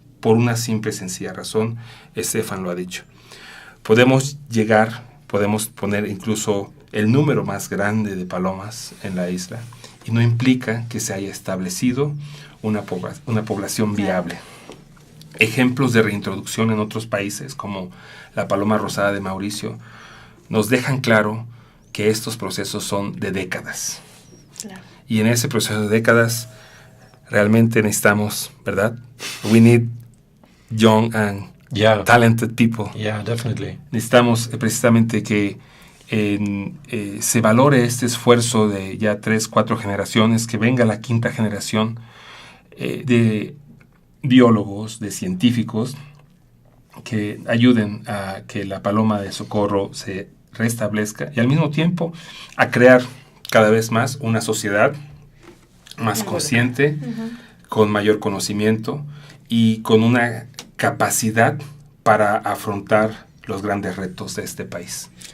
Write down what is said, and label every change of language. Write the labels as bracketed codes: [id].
[es] Por una simple y sencilla razón, Estefan lo ha dicho. Podemos poner incluso el número más grande de palomas en la isla, y no implica que se haya establecido una población viable. Ejemplos de reintroducción en otros países, como la paloma rosada de Mauricio, nos dejan claro que estos procesos son de décadas. Claro. Y en ese proceso de décadas realmente necesitamos, ¿verdad? [en] We need young and talented people. Yeah, definitely. [es] Necesitamos precisamente que se valore este esfuerzo de ya 3, 4 generaciones, que venga la 5ª generación de biólogos, de científicos, que ayuden a que la paloma de Socorro se restablezca, y al mismo tiempo a crear cada vez más una sociedad más consciente, con mayor conocimiento y con una capacidad para afrontar los grandes retos de este país.